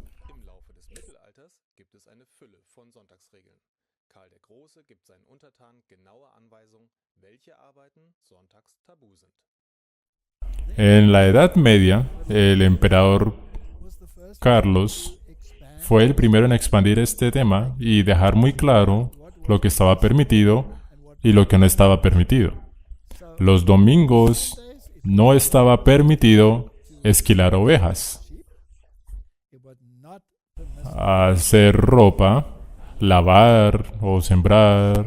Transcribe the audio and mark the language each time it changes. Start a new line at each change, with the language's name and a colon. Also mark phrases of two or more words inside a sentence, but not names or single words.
German: Im Laufe des Mittelalters gibt es eine Fülle von Sonntagsregeln. Karl der Große gibt seinen Untertanen genaue Anweisungen, welche Arbeiten sonntags tabu sind.
Spanish: En la Edad Media, el emperador Carlos fue el primero en expandir este tema y dejar muy claro lo que estaba permitido y lo que no estaba permitido. Los domingos no estaba permitido esquilar ovejas, hacer ropa, lavar o sembrar.